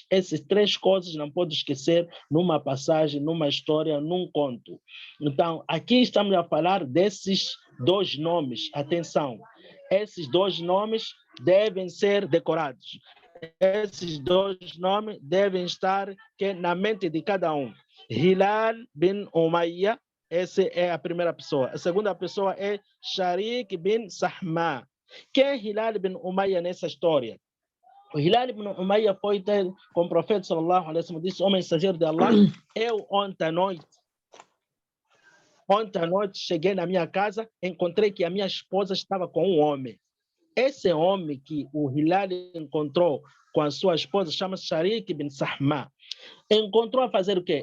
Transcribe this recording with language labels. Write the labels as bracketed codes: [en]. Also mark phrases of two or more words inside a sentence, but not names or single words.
[pt] Essas 3 coisas não pode esquecer numa passagem, numa história, num conto. Então, aqui estamos a falar desses 2 nomes. Atenção, esses 2 nomes devem ser decorados. Esses 2 nomes devem estar na mente de cada um. Hilal bin Umayya, essa é a primeira pessoa. A segunda pessoa é Sharik bin Sahma. Quem é Hilal bin Umayya nessa história? O Hilal bin Umayya foi ter com o profeta [ar] صلى الله عليه وسلم, [pt] disse: "Ó mensageiro de Allah, eu ontem à noite cheguei na minha casa, encontrei que a minha esposa estava com um homem. Esse homem que o Hilal encontrou com a sua esposa chama-se Sharik bin Sahma. Encontrou a fazer o quê?